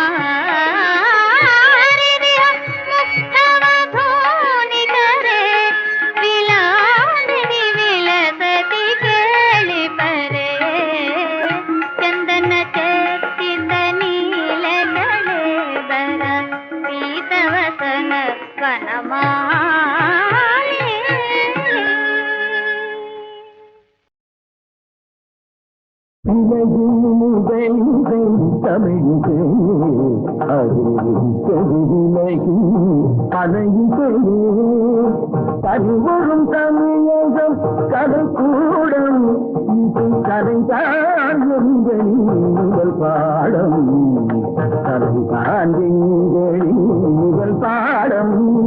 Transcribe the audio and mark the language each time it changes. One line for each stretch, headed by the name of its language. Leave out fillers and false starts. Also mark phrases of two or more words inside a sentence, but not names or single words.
Sanskrit: मुग्धवधूनिकरे विलासिनि विलसति केळिपरे चन्दन चर्चित नीलकलेबर पीतवसन वनमाली
Tamil: தமிழுக்கு அறிவிலகி அணையுது பரிவரும் தமிழகம் கலைக்கூடம் இது கலைதான் எங்களின் முதல் பாடம் கலைதான் எங்களின் முதல் பாடம்